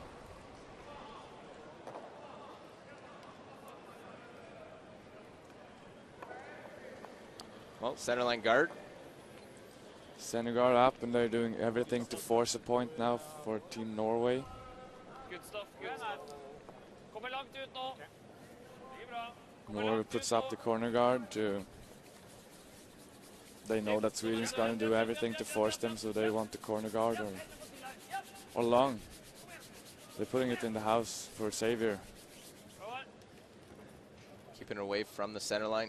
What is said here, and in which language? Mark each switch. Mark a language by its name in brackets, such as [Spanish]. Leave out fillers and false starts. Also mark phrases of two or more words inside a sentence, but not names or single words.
[English] Well, centerline guard. Center guard up, and they're doing everything to force a point now for Team Norway. Good stuff, good stuff. [Norwegian] Kommer langt ut nå. [Swedish] Det är bra. [English] Norway puts up the corner guard to. They know that Sweden's going to do everything to force them, so they want the corner guard or long. They're putting it in the house for Xavier. Keeping it away from the center line.